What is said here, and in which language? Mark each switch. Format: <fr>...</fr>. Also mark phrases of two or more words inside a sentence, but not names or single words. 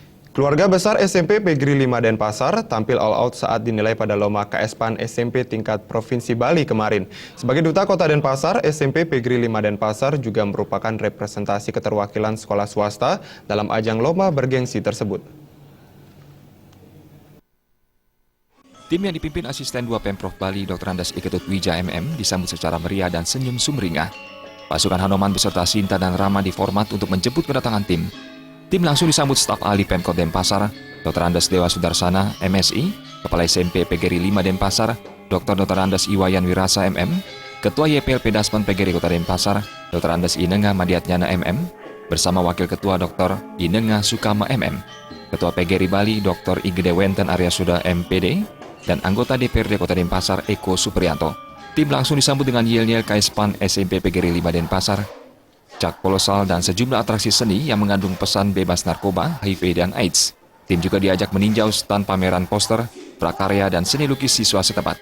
<id>Keluarga besar SMP Negeri 5 Denpasar tampil</id> <en>all out</en> <id>saat dinilai pada Lomba KS-PAN SMP tingkat Provinsi Bali kemarin. Sebagai Duta Kota Denpasar, SMP Negeri 5 Denpasar juga merupakan representasi keterwakilan sekolah swasta dalam ajang lomba bergengsi tersebut. Tim yang dipimpin Asisten 2 Pemprov Bali Dr. Andes Iketut Wija MM disambut secara meriah dan senyum sumringah. Pasukan Hanoman beserta Sinta dan Rama diformat untuk menjemput kedatangan tim. Tim langsung disambut staf ahli Pemkot Denpasar, Dr. Andes Dewa Sudarsana, MSI, Kepala SMP PGRI 5 Denpasar, Dr. Andes Iwayan Wirasa MM, Ketua YPLP Dasman PGRI Kota Denpasar, Dr. Andes Inenga Madiatnyana MM, bersama Wakil Ketua Dr. Inenga Sukama MM, Ketua PGRI Bali Dr. Igede Wenten Arya Suda MPD, dan anggota DPRD Kota Denpasar Eko Supriyanto. Tim langsung disambut dengan yel-yel KS-PAN SMP PGRI 5 Denpasar, cak kolosal dan sejumlah atraksi seni yang mengandung pesan bebas narkoba, HIV, dan AIDS. Tim juga diajak meninjau stand pameran poster, prakarya, dan seni lukis siswa setempat.</id>